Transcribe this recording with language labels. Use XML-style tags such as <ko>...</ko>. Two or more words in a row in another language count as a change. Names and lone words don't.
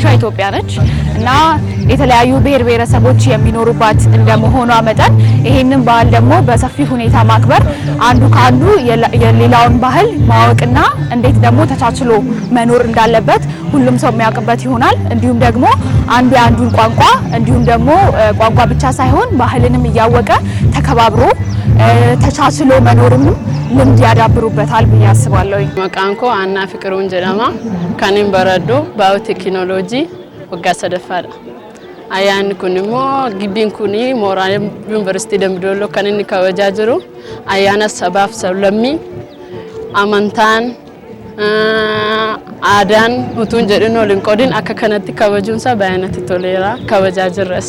<am>ኢትዮጵያ ነች እና የተለያዩ ብሔር ብሔረሰቦች የሚኖሩባት እንደመሆኗ መጠን ይሄንን ባህል ደግሞ በሰፊ ሁኔታ ማክበር አንዱ ከአንዱ የሌላውን ባህል ማወቅና እንዴት ደግሞ ተቻችሎ መኖር እንዳለበት ሁሉም ሰው የሚያውቅበት ይሆናል። እንዲሁም ደግሞ አንዱ የአንዱን ቋንቋ እንዲሁም ደግሞ ቋንቋ ብቻ ሳይሆን ባህልንም እያወቀ ተከባብሮ ተቻችሎ መኖርም ልምድ ያዳብሩበታል ብዬ አስባለሁ።</am> <om>Maqaan koo Annaa Fiqiruun jedhama. Kan hin baradhu baayooteekinooloojii waggaa sadaffaadha. Ayyaanni kun immoo gibbiin kun mooraa Yuunivarsiitii Dambidolloo kan inni kabajaa jiru ayyaana sabaaf sablammii amantaan Aadaan utuun jedhin waliin qoodin akka kanatti kabajuunsaa baay'inatti toleera kabajaa jirras.</om>